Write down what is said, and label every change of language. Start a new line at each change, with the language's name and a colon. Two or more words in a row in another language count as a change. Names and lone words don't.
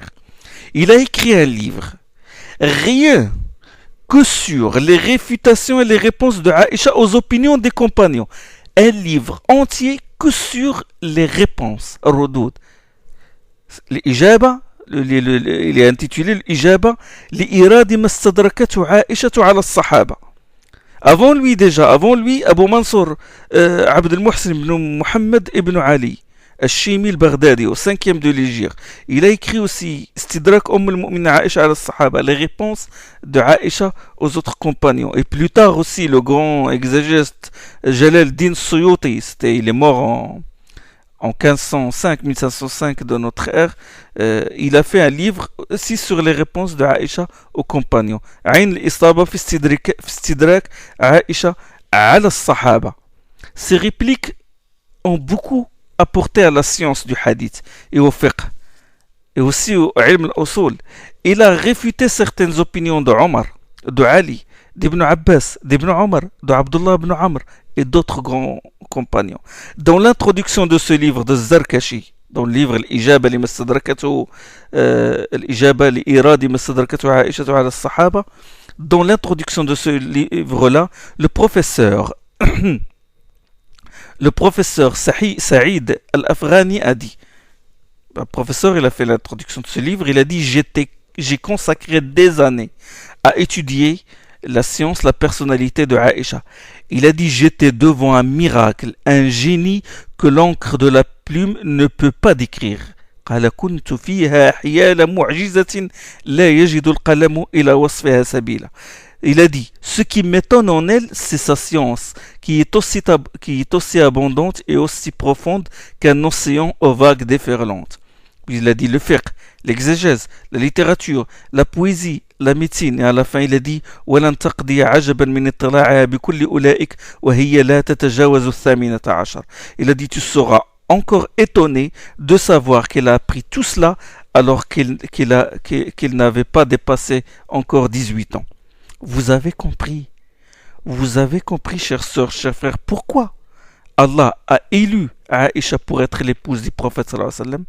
French: Il a écrit un livre, rien que sur les réfutations et les réponses de Aïcha aux opinions des compagnons. Un livre entier que sur les réponses. L'ijaba, il est intitulé l'ijaba li'iradi mastadrakatu Aïchatu ala as-sahaba. Avant lui, Abu Mansour Abd al-Muhsin ibn Muhammad ibn Ali Al-Shimi al-Baghdadi, au 5e de l'Hégire. Il a écrit aussi Istidrak al-Mu'minin Aïcha ala as-sahaba, les réponses de Aïcha aux autres compagnons. Et plus tard aussi, le grand exégète Jalal Din Suyuti, il est mort en 1505 de notre ère, il a fait un livre aussi sur les réponses de Aïcha aux compagnons. Ayn al-Istaba fi Istidrak Aïcha ala as-sahaba. Ces répliques ont beaucoup apporté à la science du hadith et au fiqh et aussi au
Arabic: علم الأصول.
French: Il a réfuté certaines opinions de Omar, de Ali, d'Ibn Abbas, d'Ibn Omar, d'Abdullah ibn Amr et d'autres grands compagnons. Dans l'introduction de ce livre de Zarkashi, dans le livre Al-Ijaba li mastadrakatu Al-Ijaba li iradi mastadrakatu Aïcha ala as-sahaba, dans l'introduction de ce livre-là, le professeur Saïd Al-Afghani a dit, le professeur, il a fait l'introduction de ce livre, il a dit j'ai consacré des années à étudier la science, la personnalité de Aïcha. Il a dit j'étais devant un miracle, un génie que l'encre de la plume ne peut pas décrire.
Arabic: قال كنت فيها حيال معجزة لا يجد القلم إلى وصفها سبيلا.
French: Il a dit, ce qui m'étonne en elle, c'est sa science, qui est aussi abondante et aussi profonde qu'un océan aux vagues déferlantes. Puis il a dit le fiqh, l'exégèse, la littérature, la poésie, la médecine. Et à la fin, il a dit
Arabic: وَلَنْ تَقْضِيَ عَجَبًا مِنْ اطِّلَاعِهَا بِكُلِّ أُولَئِكَ وَهِيَ لَا تَتَجَاوَزُ الثَّامِنَةَ عَشَرَ.
French: Il a dit, tu seras encore étonné de savoir qu'elle a appris tout cela alors qu'il n'avait pas dépassé encore 18 ans. Vous avez compris, chères sœurs, chers frères, pourquoi Allah a élu Aïcha pour être l'épouse du prophète
Arabic: صلى الله عليه وسلم.